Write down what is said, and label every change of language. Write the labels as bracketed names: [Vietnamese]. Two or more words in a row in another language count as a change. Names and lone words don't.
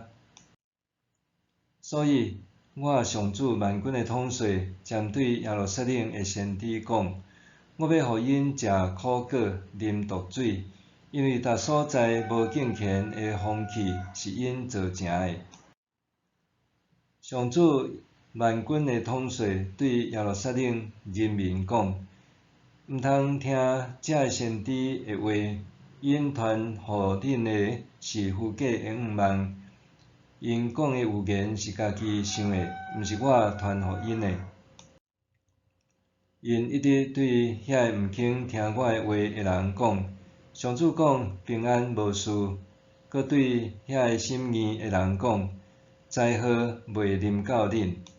[Min Nan Chinese] 所以，我上主万军的统帅针对耶路撒冷的先知讲：我要互因食苦果、啉毒水，因为逐所在无敬虔的风气是因造成的。上主万军的统帅对耶路撒冷人民讲：毋通听这个先知的话，因传互恁的是虚假的愿望。因讲的预言是家己想的，毋是我传互因的。因一直对遐个毋肯听我的话的人讲：上主讲平安无事，搁对遐个心硬的人讲：灾祸袂临到恁。